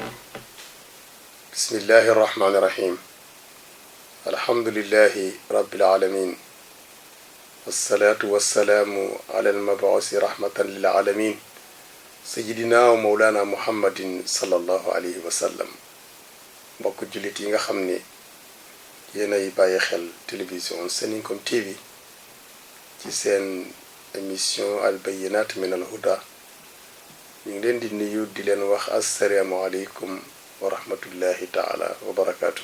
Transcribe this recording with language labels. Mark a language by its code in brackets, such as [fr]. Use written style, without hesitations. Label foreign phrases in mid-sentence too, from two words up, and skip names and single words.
[ar] بسم الله الرحمن الرحيم. الحمد لله رب العالمين، والصلاة والسلام على المبعوث رحمة للعالمين سيدنا ومولانا محمد صلى الله عليه وسلم. [wo] mbokk jullit yi nga xam ne yéenay bàyyi xel télévision Seninkom TV ci seen émission al bayinat min al huda, ñu ngi leen di nuyu di leen wax [ar] السلام عليكم ورحمة الله تعالى وبركاته.